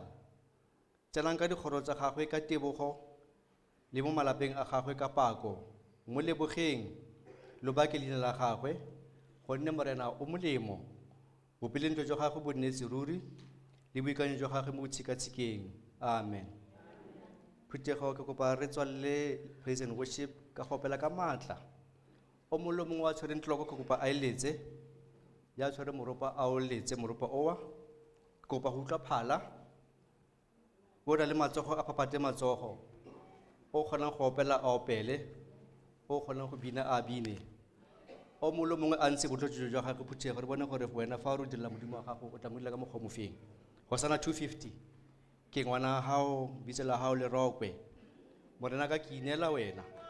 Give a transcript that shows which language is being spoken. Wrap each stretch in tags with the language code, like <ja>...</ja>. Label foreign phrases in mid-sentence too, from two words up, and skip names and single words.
<tn>Tsenang ka dikgoro tsa gagwe ka tebogo, le mo malapeng a gagwe ka pako, mo lebogeng lo bake leina la gagwe, gonne morena o molemo, bopeleng jwa gagwe bo nnetse ruri, le boikanyo jwa gagwe mo tshikatshikeng. Amen. Phuthego ke kopa re tswalle</tn> <en>praise and worship</en> <tn>ka gopela ka matla. O molo mongwe wa tshwereng tlhoko ke kopa a eletse, ya tshwere moropa a o letse moropa owa, ke kopa go utlwa phala, o na le matsogo a phapate matsogo, o kgonang go opela a opele, o kgonang go bina a bine o mongwe le mongwe a ntshe botlotso jwa gagwe phuthego re bone gore wena fa o re o direla modimo wa gago o tla mo dira ka mokgwa mofeng.</tn> <st>Hosanna 250 ke ngwana hao bitse la hao le rokwe morena ka ke inela wena.</st>